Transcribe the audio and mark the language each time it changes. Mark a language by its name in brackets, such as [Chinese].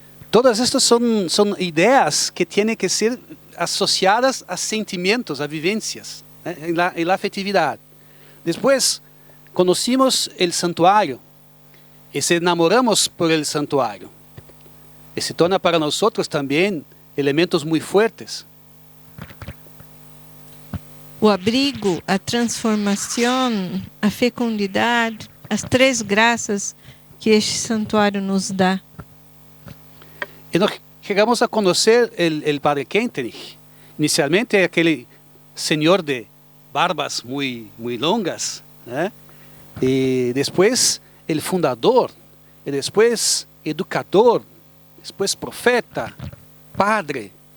[Spanish] Todas estas son ideas que tienen que ser asociadas a sentimientos, a vivencias, en la afectividad. Después, conocimos el santuario y se enamoramos por el santuario. Y se torna para nosotros también elementos muy fuertes. [Portuguese] O abrigo, a transformação, a fecundidade, as 3 graças que este santuário nos dá. [Spanish] Y nos llegamos a conocer el padre Kentenich. Inicialmente aquel señor de barbas muy [Portuguese] longas, [Spanish] y después el fundador, y después educador, después profeta, padre.